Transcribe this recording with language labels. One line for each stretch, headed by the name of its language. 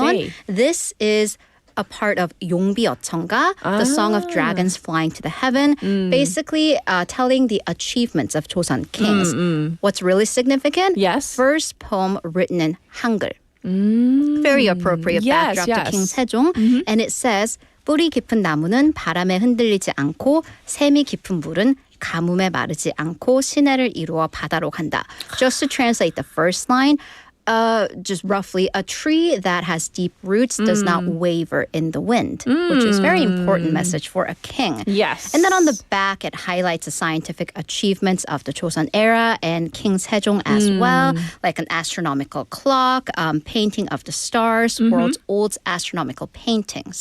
Korean: manwon,
English: say? this is a part of 용비 어천가, the song of dragons flying to the heaven, basically telling the achievements of Joseon kings. What's really significant? First poem written in Hangul. Very appropriate backdrop to King Sejong. And it says,
Korean: 뿌리 깊은 나무는 바람에 흔들리지 않고 샘이 깊은 물은 가뭄에 마르지 않고 시내를 이루어 바다로 간다.
English: Just to translate the first line, just roughly, a tree that has deep roots does not waver in the wind, which is a very important message for a king. Yes. And then on the back, it highlights the scientific achievements of the Joseon era and King Sejong as well, like an astronomical clock, painting of the stars, world's old astronomical painting.